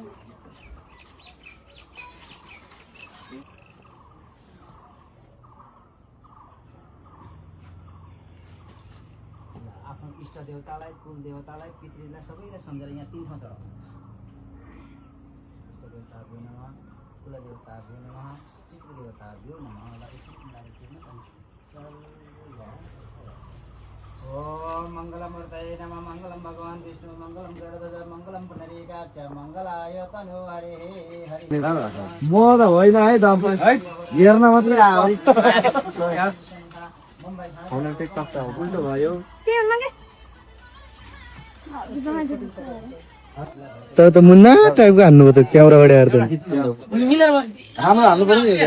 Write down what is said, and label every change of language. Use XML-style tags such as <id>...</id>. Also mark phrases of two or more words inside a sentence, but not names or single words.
<ne>आफ्नो इष्ट देवतालाई कुल देवतालाई पितृलाई सबैलाई सम्झेर यहाँ 3 ठाउँ चढाउनु।</ne> <sa>इष्ट देवताभ्यो नमः, कुल देवताभ्यो नमः, पितृ देवताभ्यो नमः। ओम मङ्गलमूर्तये नमः। मङ्गलं भगवान् विष्णु मङ्गलं गरुडध्वज मङ्गलं पुनरीकाक्ष मङ्गलाय तनु हरे हरि।</sa> <ne>म त होइन है दाम हेर्न मात्रै आयो उल्टो भयो त मुन्ना टाइपको हान्नु भयो त क्यामेराबाट हेर्दा हाम्रो हाल्नु पर्यो नि</ne>